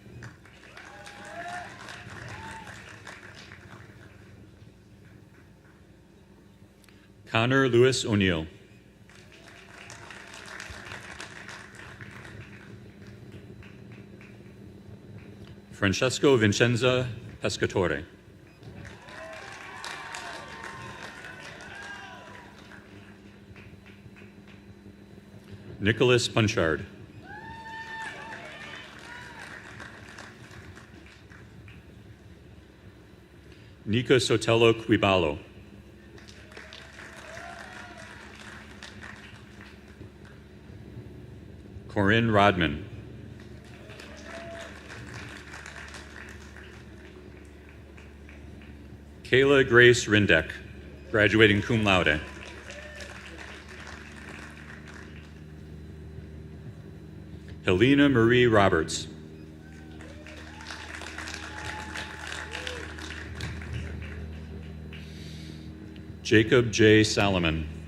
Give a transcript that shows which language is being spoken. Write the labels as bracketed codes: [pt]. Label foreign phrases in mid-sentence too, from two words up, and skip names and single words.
[en] Connor Lewis O'Neill. Francesco Vincenza Pescatore. Nicholas Punchard. Nika Sotelo Quibalo. Corinne Rodman. Kayla Grace Rindeck, graduating [la] cum laude. [en] Helena Marie Roberts. Jacob J. Salomon.